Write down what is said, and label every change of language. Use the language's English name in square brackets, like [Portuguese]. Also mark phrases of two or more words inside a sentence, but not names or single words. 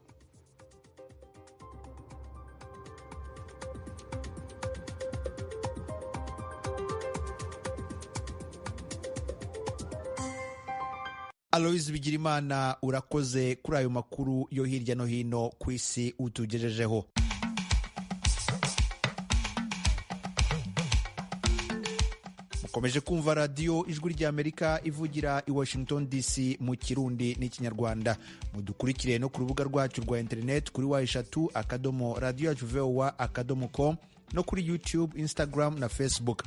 [Rundi] Alois Bigirimana, urakoze kuri ayo makuru yo hirya no hino ku isi utugejejeho. Mukomeje kumva radiyo ijwi ry'Amerika ivugira i Washington DC mu Kirundi n'Ikinyarwanda. Mudukurikire no ku rubuga rwacu rwa internet kuri wa3.radio.voa.com no kuri YouTube, Instagram na Facebook.